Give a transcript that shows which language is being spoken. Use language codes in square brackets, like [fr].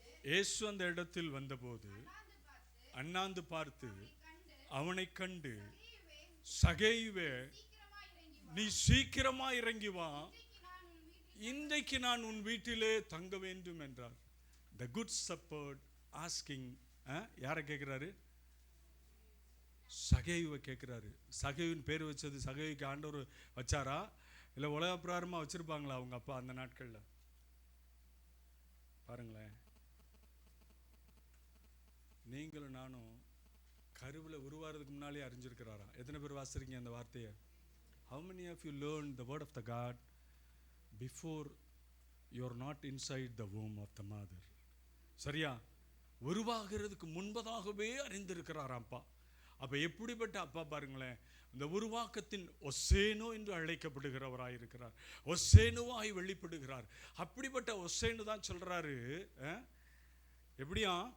[ta] இயேசு அந்த இடத்தில் வந்தபோது அண்ணாந்து பார்த்து அவனை கண்டு, சகேயுவே, நீ சீக்கிரமா இறங்கி வா, இன்றைக்கு நான் உன் வீட்டிலே தங்க வேண்டும் என்றார். [en] The good shepherd asking, [ta] யாரை கேட்கிறாரு? சகேயுவை கேட்கிறாரு. சகேயுவின் பேர் வச்சது சகேயுக்கு ஆண்டவர் வச்சாரா, இல்லை உலக பிரகாரமா வச்சிருப்பாங்களா அவங்க அப்பா அந்த நாட்கள்ல? பாருங்களேன், நீங்களும் நானும் கருவில் உருவாகிறதுக்கு முன்னாலே அறிஞ்சிருக்கிறாரா? எத்தனை பேர் வாசிக்கிறீங்க அந்த வார்த்தையை? [en] How many of you learned the word of the God before you are not inside the womb of the mother? [ta] சரியா? உருவாகிறதுக்கு முன்பதாகவே அறிந்திருக்கிறாராம் அப்பா. அப்ப எப்படிப்பட்ட அப்பா பாருங்களேன். இந்த உருவாக்கத்தின் ஒசேனோ என்று அழைக்கப்படுகிறவராயிருக்கிறார். ஒசேனுவாய் வெளிப்படுகிறார். அப்படிப்பட்ட ஒசேனு தான் சொல்றாரு, எப்படியா?